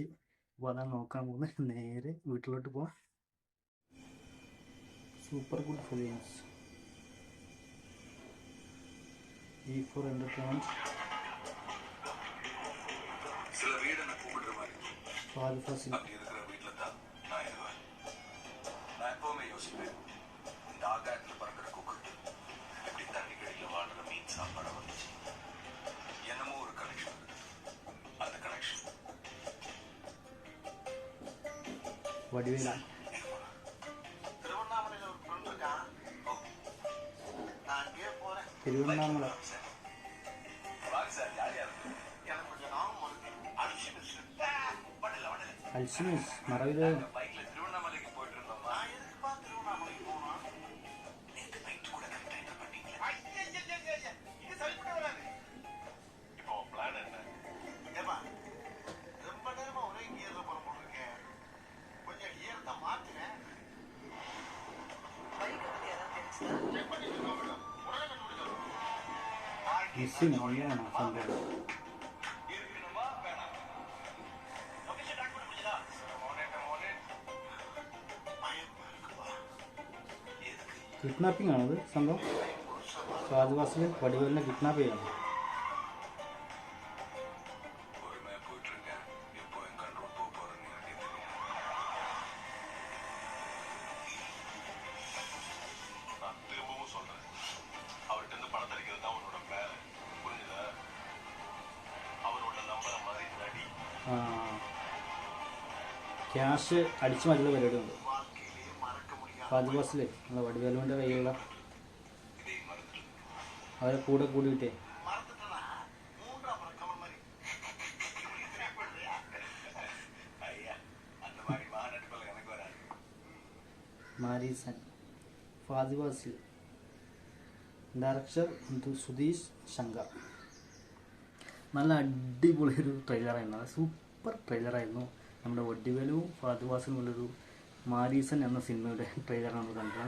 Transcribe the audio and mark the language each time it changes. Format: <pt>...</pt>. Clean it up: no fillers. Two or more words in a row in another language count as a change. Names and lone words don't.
<ml>അപ്പോൾ അതാണ് നോക്കാൻ പോകുന്നത്. നേരെ വീട്ടിലോട്ട് പോവാം. സൂപ്പർ ഗുഡ് ഫിലിംസ്, ഈ ഫോർ എൻ്റർടൈൻമെൻറ്റ്, ഫഹദ് ഫാസിൽ.</ml> <ta>நான் எப்பவுமே யோசிப்பேன், இந்த ஆகாயத்துல பறக்கிற கொக்கு எப்படி தண்ணிக்கடியில் வாழ்ற மீன் சாப்பாட வந்துச்சு. என்னமோ ஒரு கனெக்ஷன், அந்த கனெக்ஷன் வடிவேலு. திருவண்ணாமலையில ஒரு ஃப்ரெண்ட் இருக்கான். நான் அங்கேயே போறேன். திருவண்ணாமலை வாங்க சார், ஜாலியா இருக்கு. எனக்கு கொஞ்சம் நாம அல்சிமஸ்</ta> <ml>അൽഷിമേഴ്സ് മറവില്</ml> <ta>பைக்ல திருவண்ணாமலைக்கு போயிட்டு இருந்தோம். நான் எதுக்குப்பா திருவண்ணாமலைக்கு போனோம்? நேற்று நைட்டு கூட கரெக்டா பண்ணீங்களா? இது சரிப்பட்டு வராது. இப்போ பிளான் என்ன? ஏமா ரொம்ப நேரமா ஒரே கியர்ல போற போல இருக்கேன். கொஞ்சம் கியர் தான் மாத்துறேன். பைக் பத்தி ஏதாவது தெரிஞ்சா செக் பண்ணி சொல்லுங்க. உடனே கண்டுபிடிச்சோம்.</ta> <ml>മിസ്സിങ് ഓൺലൈനാണ് സംഭവം.</ml> <ta>இருக்கணுமா வேணாம்? லொகேஷன் ட்ராக் பண்ண முடியுதா? മോനെ பயமா இருக்குப்பா. எதுக்கு?</ta> <ml>കിഡ്നാപ്പിംഗ് ആണത് സംഭവം. ഫഹദ് ഫാസിൽ വടിവേലിനെ കിഡ്നാപ്പ് ചെയ്യണം.</ml> <ta>பொறுமையா போயிட்டு இருக்கேன். எப்போ என் கண்ட்ரோல் போக போறேன்னு எனக்கே தெரியும். நான் திரும்பவும் சொல்றேன், அவர்கிட்ட இருந்து பணத்தை அடிக்கிறது தான் உன்னோட பிளான். புரிஞ்சுதா? அவரோட நம்புற மாதிரி நடி.</ta> <ml>ക്യാഷ് അടിച്ചു മാറ്റുന്ന പരിപാടിയുണ്ട്.</ml> <ta>வாழ்க்கையிலேயே மறக்க முடியாது.</ta> <ml>ഫഹദ് ഫാസിൽ നമ്മളെ വടിവേലുവിൻ്റെ കയ്യിലുള്ള</ml> <ta>இதை மறந்துட்டு</ta> <ml>അവരെ കൂടെ കൂടിയിട്ടേ</ml> <ta>மறந்துட்டனா மூன்றாம் கமல் மாதிரி. ஐயா, அந்த மாதிரி மகாநடிப்பில் எனக்கு வராது.</ta> <ml>മാരീസൻ. ഫഹദ് ഫാസിൽ, ഡയറക്ടർ സുധീഷ് ശങ്കർ. നല്ല അടിപൊളി ഒരു ട്രെയിലറായിരുന്നു. സൂപ്പർ ട്രെയിലറായിരുന്നു. നമ്മുടെ വടിവേലും ഫഹദ് ഫാസിലുമുള്ളൊരു മാരീസൻ എന്ന സിനിമയുടെ ട്രെയിലറാണ് കണ്ടത്.</ml>